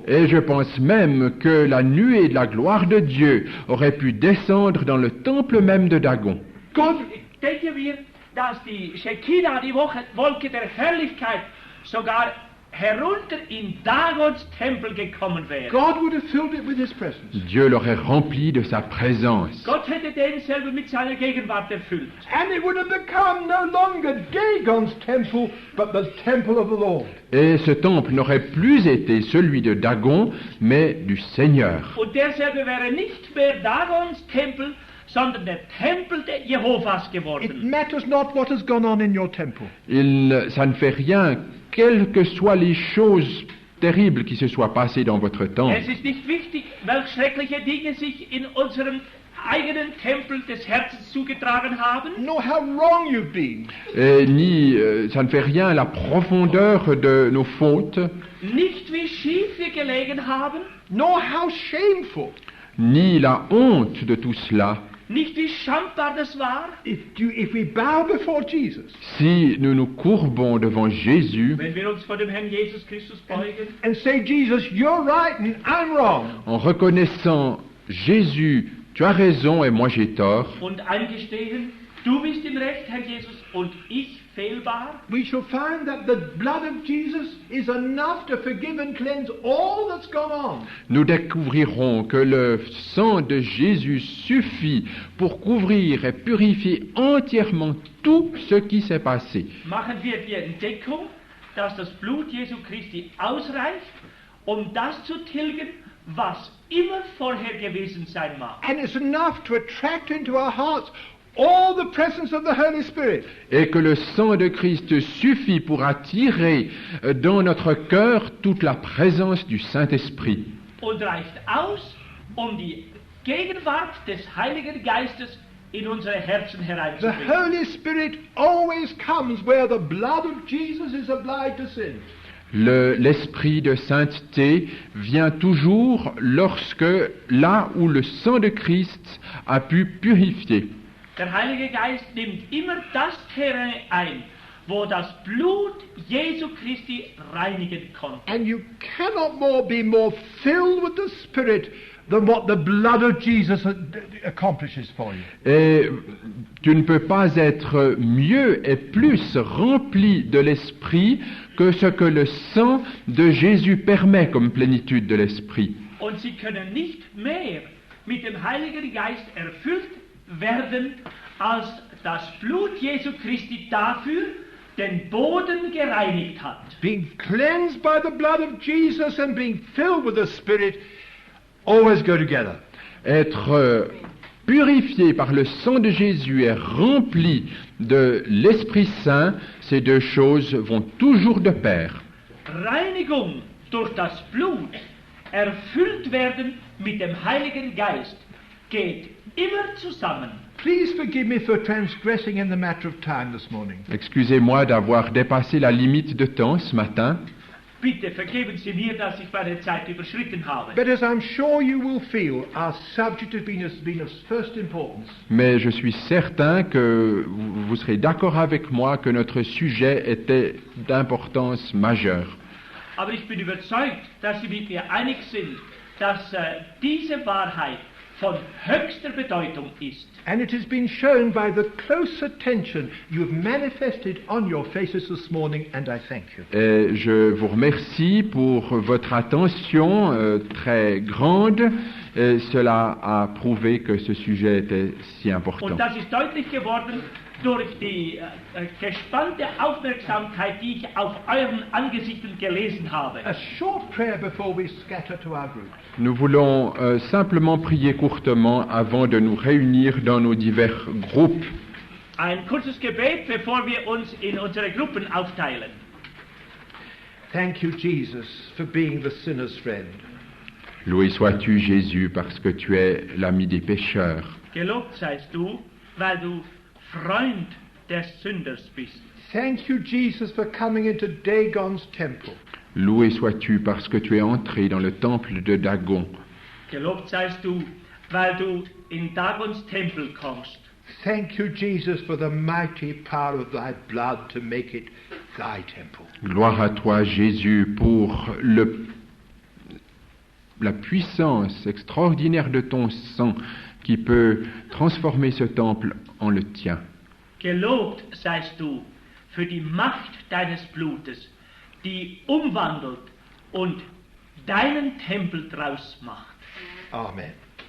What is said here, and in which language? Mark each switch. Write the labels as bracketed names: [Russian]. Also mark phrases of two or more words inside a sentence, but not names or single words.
[French] Et je pense même que la nuée de la gloire de Dieu aurait pu descendre dans le temple même de Dagon. [English] God, [German] Ich denke mir, dass die Shekinah, die Wolke der Herrlichkeit, sogar herunter in Dagons Tempel gekommen wäre. [English] God would have filled it with His presence. [French] Dieu l'aurait rempli de sa présence. [German] Gott hätte den selber mit seiner Gegenwart erfüllt. [English] And it would have become no longer Dagon's temple, but the temple of the Lord. [French] Et ce temple n'aurait plus été celui de Dagon, mais du Seigneur. [German] Und derselbe wäre nicht mehr Dagons Tempel, sondern der Tempel der Jehovas [English] It [German] geworden. [English] matters not what has gone on in your temple. [French] Ça ne fait rien, quelles que soient les choses terribles qui se soient passées dans votre temple. [German] Es ist nicht wichtig, welche schreckliche Dinge sich in unserem eigenen Tempel des Herzens zugetragen haben, [English] Nor how wrong you've been. [French] Et ça ne fait rien la profondeur de nos fautes, [German] nicht wie schief wir gelegen haben, [English] Nor how shameful. [French] ni la honte de tout cela. [German] nicht wie schambar das war, [English] If we bow before Jesus [French] Si nous nous courbons devant Jésus [German] wenn wir uns vor dem Herrn Jesus Christus beugen [English] and say, Jesus, you're right and I'm wrong, [French] en reconnaissant Jésus, tu as raison et moi j'ai tort, [German] und eingestehen, du bist im Recht, Herr Jesus, und ich fehlbar, [English] we shall find that the blood of Jesus is enough to forgive and cleanse all that's gone on. [French] nous découvrirons que le sang de Jésus suffit pour couvrir et purifier entièrement tout ce qui s'est passé. [German] machen wir die Entdeckung, dass das Blut Jesu Christi ausreicht, um das zu tilgen, was immer vorher gewesen sein mag. [English] And it's enough to attract into our hearts all the presence of the Holy Spirit. [French] Et que le sang de Christ suffit pour attirer dans notre cœur toute la présence du Saint-Esprit. [German] Und reicht aus, die Gegenwart des Heiligen Geistes in unsere Herzen [English] The [German] hereinzubringen. [English] Holy Spirit always comes where the blood of Jesus is applied to sin. [French] L'esprit de sainteté vient toujours là où le sang de Christ a pu purifier. [German] Der Heilige Geist nimmt immer das Terrain ein, wo das Blut Jesu Christi reinigen konnte. [English] And you cannot be more filled with the Spirit than what the blood of Jesus accomplishes for you. [French] Et tu ne peux pas être mieux et plus rempli de l'esprit que ce que le sang de Jésus permet comme plénitude de l'esprit. [German] Und sie können nicht mehr mit dem Heiligen Geist erfüllt werden, als das Blut Jesu Christi dafür den Boden gereinigt hat. [English] Being cleansed by the blood of Jesus and being filled with the Spirit always go together. [French] Être purifié par le sang de Jésus et rempli de l'Esprit Saint, ces deux choses vont toujours de pair. [German] Reinigung durch das Blut, erfüllt werden mit dem Heiligen Geist, geht immer zusammen. [English] Please forgive me for transgressing in the matter of time this morning. [French] Excusez-moi d'avoir dépassé la limite de temps ce matin, [German] Bitte vergeben Sie mir, dass ich meine Zeit überschritten habe. [English] But as I'm sure you will feel, our subject has been of first importance. [French] mais je suis certain que vous serez d'accord avec moi que notre sujet était d'importance majeure. [German] Aber ich bin überzeugt, dass Sie mit mir einig sind, dass diese Wahrheit von höchster Bedeutung ist. [English] And it has been shown by the close attention you have manifested on your faces this morning, and I thank you. [French] Et je vous remercie pour votre attention très grande. Et cela a prouvé que ce sujet était si important. [German] Und das ist deutlich geworden durch die gespannte Aufmerksamkeit, die ich auf euren Angesichten gelesen habe. [English] A short prayer before we scatter to our group. [French] Nous voulons simplement prier courtement avant de nous réunir dans nos divers groupes. [German] Ein kurzes Gebet, bevor wir uns in unsere Gruppen aufteilen. [English] Thank you, Jesus, for being the sinner's friend. [French] Loué sois-tu, Jésus, parce que tu es l'ami des pécheurs. [German] Gelobt seist du, weil du Freund des Sünders bist. [English] Thank you, Jesus, for coming into Dagon's temple. [French] Loué sois-tu parce que tu es entré dans le temple de Dagon. [German] Gelobt seist du, weil du in Dagons Tempel kommst. [English] Thank you, Jesus, for the mighty power of thy blood to make it thy temple. [French] Gloire à toi, Jésus, pour la puissance extraordinaire de ton sang qui peut transformer ce temple en le tien. [German] Gelobt seist du für die Macht deines Blutes, die umwandelt und deinen Tempel draus macht. Amen.